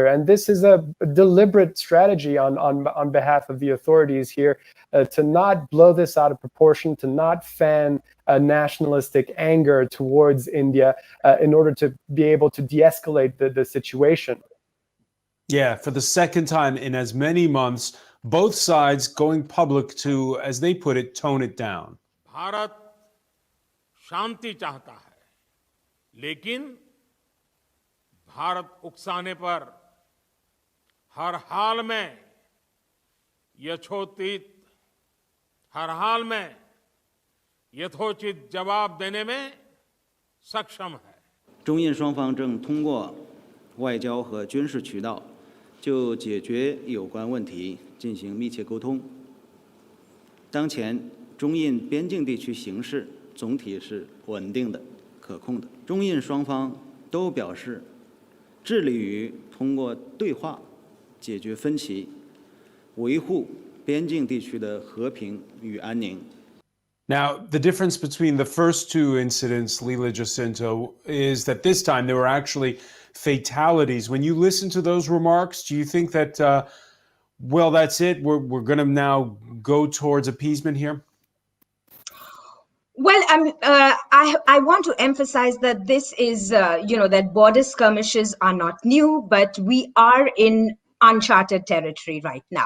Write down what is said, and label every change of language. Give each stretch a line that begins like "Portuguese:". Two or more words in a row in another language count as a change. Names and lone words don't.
English: And this is a deliberate strategy on behalf of the authorities here to not blow this out of proportion, to not fan nationalistic anger towards India in order to be able to de-escalate the situation. Yeah, for the second time in as many months, both sides going public to, as they put it, tone it down.
Hindi: भारत शांति चाहता है, लेकिन भारत उकसाने पर हर हाल में यथोचित जवाब देने में सक्षम है।
Chinese: 中印双方正通过外交和军事渠道就解决有关问题进行密切沟通。当前中印边境地区形势总体是稳定的、可控的。中印双方都表示致力于通过对话解决分歧，维护边境地区的和平与安宁。
English: Now, the difference between the first two incidents, Leela, JACINTO, is that this time there were actually fatalities. When you listen to those remarks, do you think that, well, that's it, we're going to now go towards appeasement here? Well, I want to emphasize that this is, that border skirmishes are not new, but we are in uncharted territory right now.